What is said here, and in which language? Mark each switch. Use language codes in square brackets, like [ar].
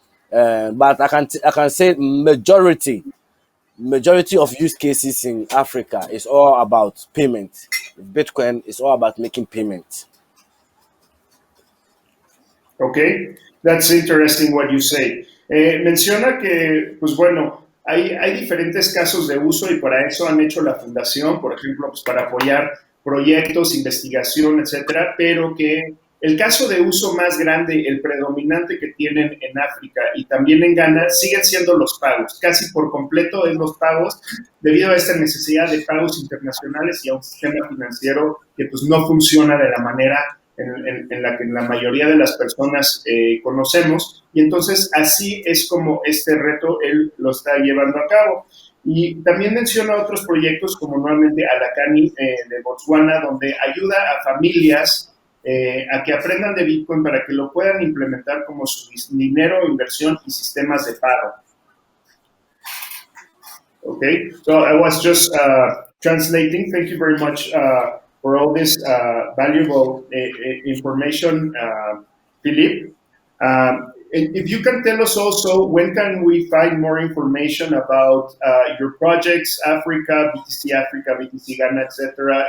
[en] But I can say majority of use cases in Africa is all about payment. Bitcoin is all about making payment. Ok, that's interesting what you say. [es] Menciona que, pues bueno, hay diferentes casos de uso y para eso han hecho la fundación, por ejemplo, pues para apoyar proyectos, investigación, etcétera, pero que el caso de uso más grande, el predominante que tienen en África y también en Ghana, siguen siendo los pagos. Casi por completo es los pagos, debido a esta necesidad de pagos internacionales y a un sistema financiero que pues no funciona de la manera en la que la mayoría de las personas conocemos, y entonces así es como este reto él lo está llevando a cabo. Y también menciona otros proyectos como nuevamente Alakani de Botswana, donde ayuda a familias a que aprendan de Bitcoin para que lo puedan implementar como su dinero, inversión y sistemas de pago. [en] Okay, so I was just translating. Thank you very much for all this valuable information, Philip. If you can tell us also, when can we find more information about your projects, Africa, BTC Ghana, etc.